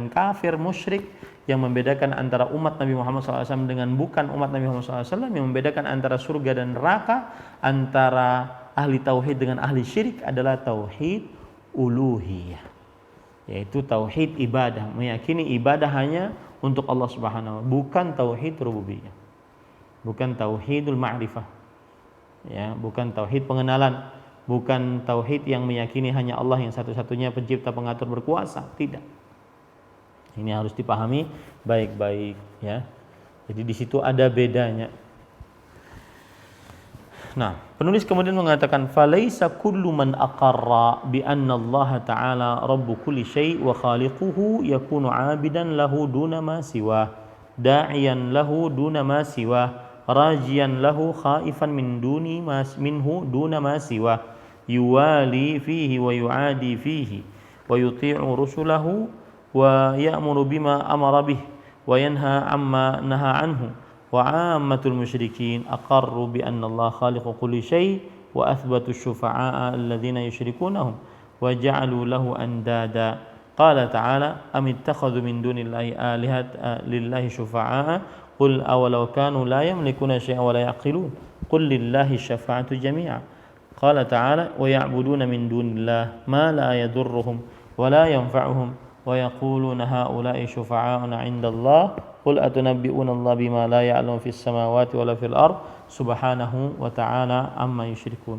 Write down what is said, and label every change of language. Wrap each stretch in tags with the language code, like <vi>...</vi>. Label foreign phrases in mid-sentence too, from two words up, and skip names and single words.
<id>kafir musyrik, yang membedakan antara umat Nabi Muhammad SAW dengan bukan umat Nabi Muhammad SAW, yang membedakan antara surga dan neraka, antara ahli tauhid dengan ahli syirik adalah tauhid uluhiyah, yaitu tauhid ibadah, meyakini ibadah hanya untuk Allah</id> <ar>سبحانه وتعالى,</ar> <id>bukan tauhid rububiyah, bukan</id> <ar>توحيد المعرفة,</ar> <id>ya, bukan tauhid pengenalan, bukan tauhid yang meyakini hanya Allah yang satu-satunya pencipta, pengatur, berkuasa. Tidak. Ini harus dipahami baik-baik, ya. Jadi di situ ada bedanya. Nah, penulis kemudian mengatakan</id> <ar>فليس كل من أقر بأن الله تعالى رب كل شيء وخالقه يكون عابدا له دون ما سواه داعيا له دون ما سواه راجيا له خائفا منه دون ما سواه يوالي فيه ويعادي فيه ويطيع رسله ويأمر بما أمر به وينهى عما نهى عنه وعامة المشركين أقروا بأن الله خالق كل شيء وأثبتوا الشفعاء الذين يشركونهم وجعلوا له أندادا. قال تعالى أم اتخذوا من دون الله آلهة لله شفعاء قل أولو كانوا لا يملكون شيئا ولا يعقلون قل لله الشفاعة جميعا. قال تعالى ويعبدون من دون الله ما لا يضرهم ولا ينفعهم ويقولون هؤلاء شفعاؤنا عند الله قل أتنبئون الله بما لا يعلم في السماوات ولا في الأرض سبحانه وتعالى عما يشركون.</ar>